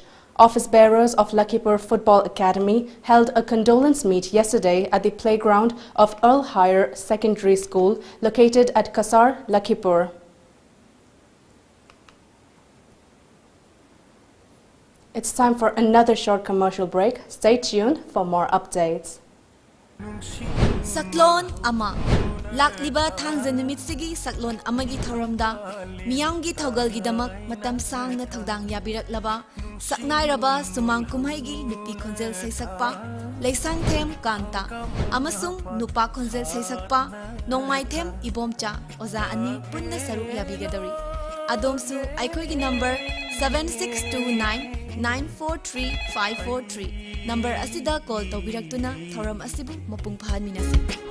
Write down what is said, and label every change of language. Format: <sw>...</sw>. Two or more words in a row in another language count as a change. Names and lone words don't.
<en>Office bearers of Lakhipur Football Academy held a condolence meet yesterday at the playground of Earl Higher Secondary School located at Kasar, Lakhipur. It's time for another short commercial break. Stay tuned for more updates.</en> <mni>Saklon Ama Lakliba Tangza Numitsigi Saklon Amagi Thoramda Miyangi Togalgi Damak Matam Sang na Togdang Yabirak Laba Saknai Raba Sumang Kumhaigi Nupi Konzel Saysakpa Laysang Tem Kanta Amasung Nupa Konzel Saysakpa Nongmai Tem Ibomcha Oza Ani Punna Saru Yabigadari Adomsu Aikoigi number 7629-943-543 number asida call tawbiraktuna thoram asibu mapung phaminasi</mni>